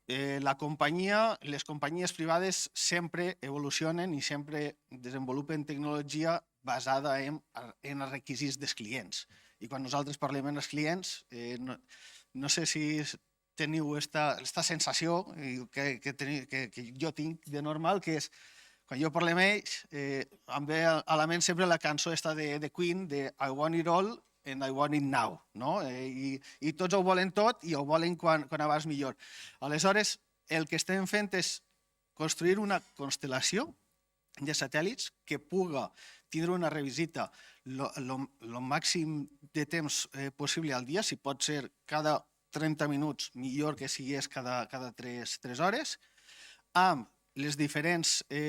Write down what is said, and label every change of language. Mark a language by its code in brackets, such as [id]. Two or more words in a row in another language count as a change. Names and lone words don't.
[ca] Les companyies privades sempre evolucionen i sempre desenvolupen tecnologia basada en els requisits dels clients. I quan nosaltres parlem amb els clients, no sé si teniu aquesta sensació que jo tinc de normal, que és quan jo parlo amb ells, em ve a la ment sempre la cançó de Queen, de [en] I want it all and I want it now. [ca] I tots ho volen tot i ho volen quan abans millor. Aleshores, el que estem fent és construir una constel·lació de satèl·lits que puga tindre una revisita el màxim de temps possible al dia, si pot ser cada 30 minuts, millor que sigués cada 3 hores, amb les diferents